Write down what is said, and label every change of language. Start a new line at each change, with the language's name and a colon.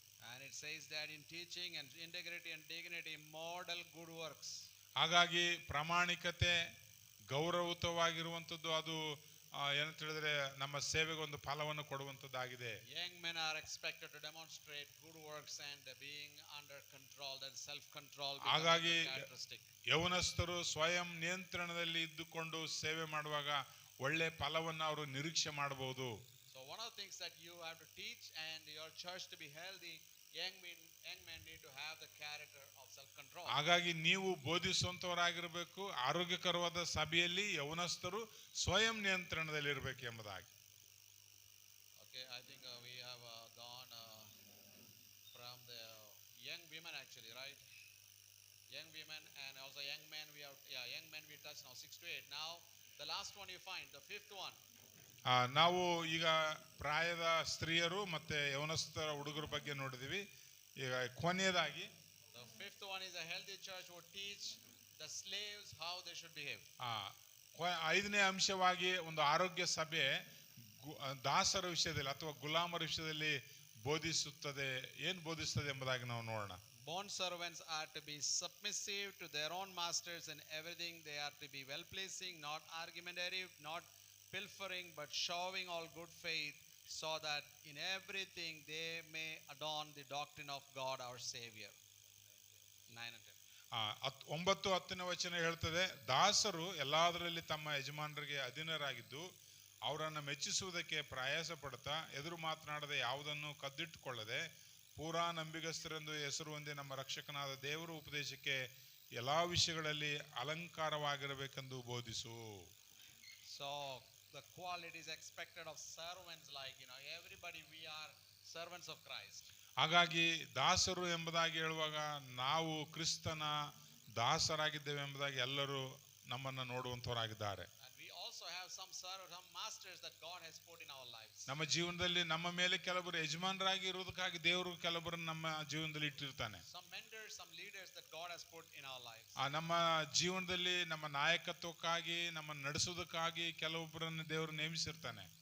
English: And it says that in teaching and integrity and dignity, model good works.
Kannada: ಹಾಗಾಗಿ ಪ್ರಾಮಾಣಿಕತೆ ಗೌರವಯುತವಾಗಿರುವಂಥದ್ದು ಅದು ಏನಂತ ಹೇಳಿದ್ರೆ ನಮ್ಮ ಸೇವೆಗೆ ಒಂದು ಫಲವನ್ನು ಕೊಡುವಂಥದ್ದಾಗಿದೆ.
English: Young men are expected to demonstrate good works and being under control, that self-control becomes a characteristic.
Kannada: ಯೌವನಸ್ಥರು ಸ್ವಯಂ ನಿಯಂತ್ರಣದಲ್ಲಿ ಇದ್ದುಕೊಂಡು ಸೇವೆ ಮಾಡುವಾಗ ಒಳ್ಳೆ ಫಲವನ್ನು ಅವರು ನಿರೀಕ್ಷೆ ಮಾಡಬಹುದು.
English: So one of the things that you have to teach and your church to be healthy, young men need to have the character of self-control.
Kannada: ಹಾಗಾಗಿ ನೀವು ಬೋಧಿಸುವಂತವರಾಗಿರಬೇಕು. ಆರೋಗ್ಯಕರವಾದ ಸಭೆಯಲ್ಲಿ ಯೌವನಸ್ಥರು ಸ್ವಯಂ ನಿಯಂತ್ರಣದಲ್ಲಿ ಇರಬೇಕು ಎಂಬುದಾಗಿ.
English: Okay, I think we have gone from the young women actually, right? Young women and also young men young men we touched now 6 to 8. Now the last one you find, the fifth one.
Kannada: ನಾವು ಈಗ ಪ್ರಾಯದ ಸ್ತ್ರೀಯರು ಮತ್ತೆ ಯೌವನಸ್ಥರ ಹುಡುಗರ ಬಗ್ಗೆ ನೋಡಿದ್ವಿ. ಈಗ ಕೊನೆಯದಾಗಿ
English: the fifth one is a healthy church would teach the slaves how they should behave.
Kannada: ಐದನೇ ಅಂಶವಾಗಿ ಒಂದು ಆರೋಗ್ಯ ಸಭೆ ದಾಸರ ವಿಷಯದಲ್ಲಿ ಅಥವಾ ಗುಲಾಮರ ವಿಷಯದಲ್ಲಿ ಬೋಧಿಸುತ್ತದೆ. ಏನು ಬೋಧಿಸುತ್ತದೆ ಎಂಬುದಾಗಿ ನಾವು ನೋಡೋಣ.
English: Bond servants are to be submissive to their own masters in everything. They are to be well pleasing, not argumentative, not pilfering, but showing all good faith, so that in everything they may adorn the doctrine of God our Savior. 9 and 10.
Kannada: 9-10 ವಚನ ಹೇಳ್ತದೆ, ದಾಸರು ಎಲ್ಲದರಲ್ಲಿ ತಮ್ಮ ಯಜಮಾನರಿಗೆ ಅಧೀನರಾಗಿದ್ದು ಅವರನ್ನು ಮೆಚ್ಚಿಸುವುದಕ್ಕೆ ಪ್ರಯಾಸ ಪಡ್ತಾ ಎದುರು ಮಾತನಾಡದೆ ಯಾವುದನ್ನು ಕದ್ದಿಟ್ಟುಕೊಳ್ಳದೆ ಪೂರಾ ನಂಬಿಗಸ್ತರೆಂದು ಹೆಸರು ಹೊಂದಿ ನಮ್ಮ ರಕ್ಷಕನಾದ ದೇವರ ಉಪದೇಶಕ್ಕೆ ಎಲ್ಲಾ ವಿಷಯಗಳಲ್ಲಿ ಅಲಂಕಾರವಾಗಿರಬೇಕೆಂದು ಬೋಧಿಸು.
English: So the qualities expected of servants, like everybody, we are servants of Christ.
Kannada: ಹಾಗಾಗಿ ದಾಸರು ಎಂಬುದಾಗಿ ಹೇಳುವಾಗ ನಾವು ಕ್ರಿಸ್ತನ ದಾಸರಾಗಿದ್ದೇವೆ ಎಂಬುದಾಗಿ ಎಲ್ಲರೂ ನಮ್ಮನ್ನು ನೋಡುವಂತವರಾಗಿದ್ದಾರೆ.
English: And we also have some masters that God has put in our lives.
Kannada: ನಮ್ಮ ಜೀವನದಲ್ಲಿ ನಮ್ಮ ಮೇಲೆ ಕೆಲವರು ಯಜಮಾನರಾಗಿ ಇರುವುದಕ್ಕಾಗಿ ದೇವರು ಕೆಲವರನ್ನು ನಮ್ಮ ಜೀವನದಲ್ಲಿ ಇಟ್ಟಿರ್ತಾನೆ.
English: Some mentors, some leaders that God has put in our lives.
Kannada: ನಮ್ಮ ಜೀವನದಲ್ಲಿ ನಮ್ಮ ನಾಯಕತ್ವಕ್ಕಾಗಿ ನಮ್ಮ ನಡೆಸುವುದಕ್ಕಾಗಿ ಕೆಲವೊಬ್ಬರನ್ನು ದೇವರು ನೇಮಿಸಿರ್ತಾನೆ.